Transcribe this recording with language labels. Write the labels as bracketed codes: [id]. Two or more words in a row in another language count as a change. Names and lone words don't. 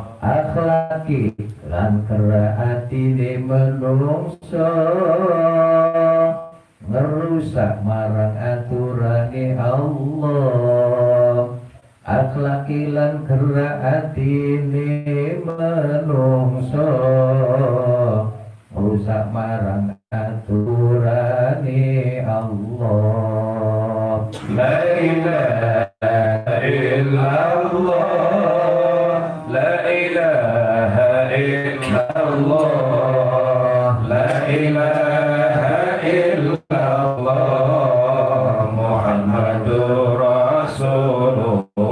[jv] Akhlaki lan keraatine menungso ngerusak marang aturane Allah. Akhlaki lan keraatine menungso ngerusak marang aturane Allah. [ar] لا إله إلا الله، لا إله إلا الله، لا إله إلا الله محمد رسول الله.